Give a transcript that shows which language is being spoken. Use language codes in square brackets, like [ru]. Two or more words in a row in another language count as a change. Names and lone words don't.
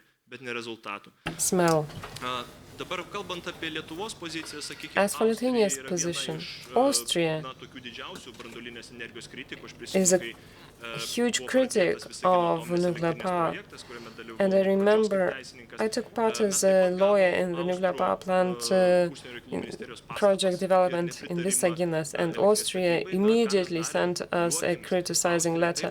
[lt] bet ne rezultatų. [en] smell. [lt] Dabar kalbant apie Lietuvos poziciją, sakykime, [en] As for Lithuania's position, Austria [lt] tokių didžiausių branduolinės energijos kritikų, aš [en] is a [lt] prisimenu, [en] huge critic of nuclear power. And I remember I took part as a lawyer in the nuclear power plant project development in Visaginas, and Austria immediately sent us a criticizing letter.